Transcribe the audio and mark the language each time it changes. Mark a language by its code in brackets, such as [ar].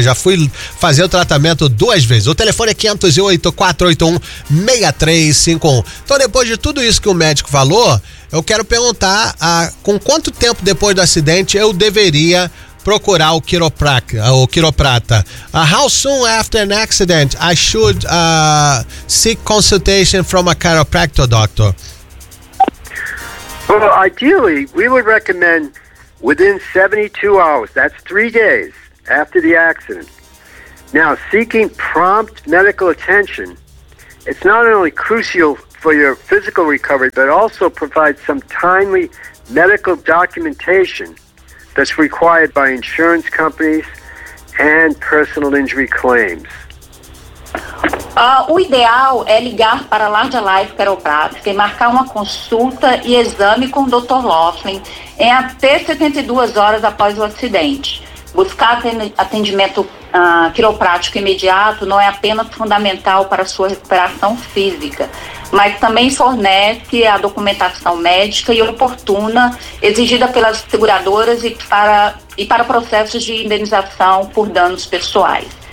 [pt] Já fui fazer o tratamento duas vezes. O telefone é 508-481-6351. Então, depois de tudo isso que o médico falou, eu quero perguntar com quanto tempo depois do acidente eu deveria procurar o quiroprata. [en] How soon after an accident I should seek consultation from a chiropractor, doctor? Well, ideally, we would recommend within 72 hours, that's 3 days after the accident. Now, seeking prompt medical attention, it's not only crucial for your physical recovery, but also provides some timely medical documentation that's required by insurance companies and personal injury claims. [pt] O ideal é ligar para a Large Life Chiropractic e marcar uma consulta e exame com o Dr. Laughlin em até 72 horas após o acidente. Buscar atendimento quiroprático imediato não é apenas fundamental para a sua recuperação física, mas também fornece a documentação médica e oportuna exigida pelas seguradoras e para processos de indenização por danos pessoais.